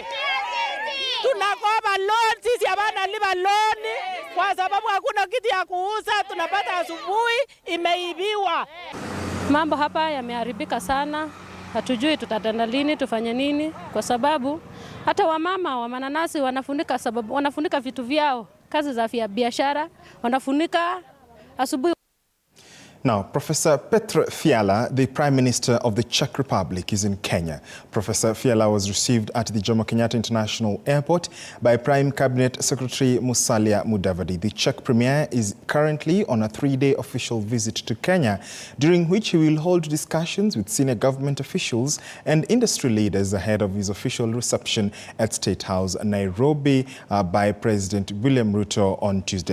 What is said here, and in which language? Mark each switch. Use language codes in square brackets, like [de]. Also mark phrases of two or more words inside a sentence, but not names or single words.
[sw] Tunakopa loan, sisi hapana lipa loan kwa sababu hakuna kitu ya kuuza, tunapata asubuhi imeibiwa. Mambo hapa yameharibika sana. Hatujui tutatenda lini, tufanye nini, kwa sababu hata wamama wa mananasi wanafunika vitu vyao, kazi za biashara wanafunika asubuhi. [en] Now, Professor Petr Fiala, the Prime Minister of the Czech Republic, is in Kenya. Professor Fiala was received at the Jomo Kenyatta International Airport by Prime Cabinet Secretary Musalia Mudavadi. The Czech Premier is currently on a 3-day official visit to Kenya, during which he will hold discussions with senior government officials and industry leaders ahead of his official reception at State House, Nairobi, by President William Ruto on Tuesday.